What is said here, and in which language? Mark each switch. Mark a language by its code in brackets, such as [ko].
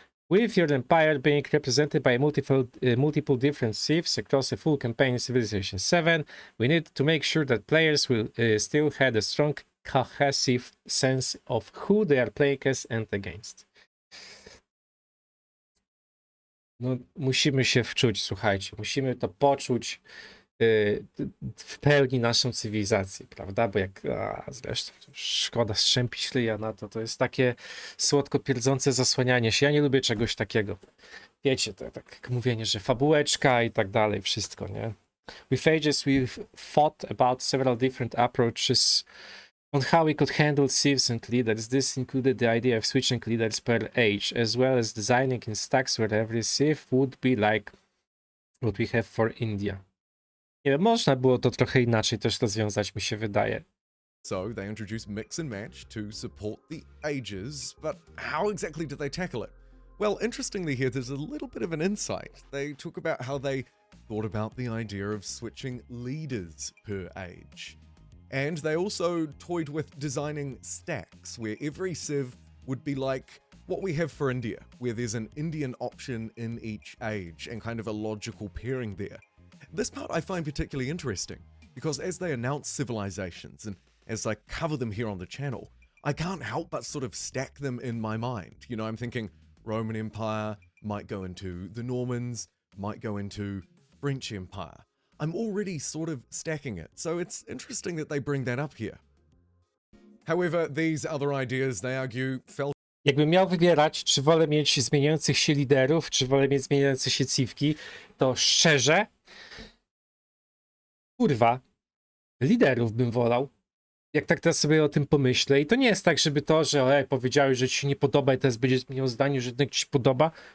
[en] With your empire being represented by multiple different civs across a full campaign in Civilization 7, we need to make sure that players will still have a strong, cohesive sense of who they are playing as and against. [pl] No, musimy się wczuć, słuchajcie, musimy to poczuć w pełni naszą cywilizację, prawda? Bo jak zresztą szkoda strzępić ryja na to, to jest takie słodko pierdzące zasłanianie się. Ja nie lubię czegoś takiego. Wiecie, to tak jak mówienie, że fabułeczka i tak dalej, wszystko, nie? [en] With ages we've thought about several different approaches on how we could handle civs and leaders. This included the idea of switching leaders per age, as well as designing in stacks where every civ would be like what we have for India. [pl] Nie wiem, można było to trochę inaczej też rozwiązać, mi się wydaje. [en] So they introduced mix and match to support the ages, but how exactly did they tackle it? Well, interestingly here, there's a little bit of an insight. They talk about how they thought about the idea of switching leaders per age. And they also toyed with designing stacks, where every civ would be like what we have for India, where there's an Indian option in each age and kind of a logical pairing there. This part I find particularly interesting, because as they announce civilizations and as I cover them here on the channel, I can't help but sort of stack them in my mind. You know, I'm thinking Roman Empire might go into the Normans, might go into French Empire. I'm already sort of stacking it, so it's interesting that they bring that up here. However, these other ideas, they argue, fell. [pl] Jakbym miał wybierać, czy wolę mieć zmieniających się liderów, czy wolę mieć zmieniające się civki, to szczerze, kurwa, liderów bym wolał. Jak tak teraz sobie o tym pomyślę. I to nie jest tak, żeby to, że powiedziałeś, że ci się nie podoba i teraz będzie zmieniał zdanie, że jednak ci się podoba.